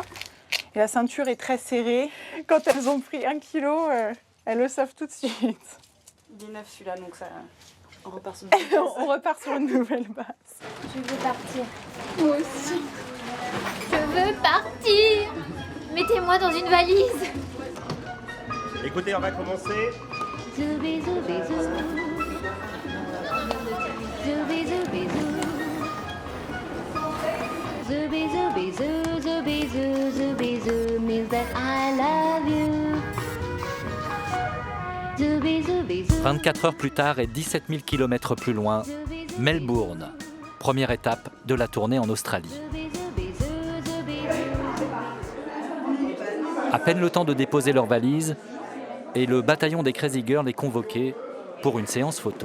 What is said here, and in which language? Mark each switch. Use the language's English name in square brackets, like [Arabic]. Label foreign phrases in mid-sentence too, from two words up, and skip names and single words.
[French] Et la ceinture est très serrée. Quand elles ont pris 1 kilo, elles le savent tout de suite. Il est neuf celui-là, donc ça, on repart sur une nouvelle base. On repart sur une nouvelle base. Je veux partir. Moi aussi. Je veux partir. Mettez-moi dans une valise. Écoutez, on va commencer. Zoubi, zoubi, zou. Zoubi, zoubi, zou. Zoubi, zoubi, zou, zoubi, zou, zoubi, zou [English] means that I love you. Zoubi, zoubi, zou. [French] 24 heures plus tard et 17 000 km plus loin, Melbourne, première étape de la tournée en Australie. À peine le temps de déposer leurs valises, et le bataillon des Crazy Girls est convoqué pour une séance photo.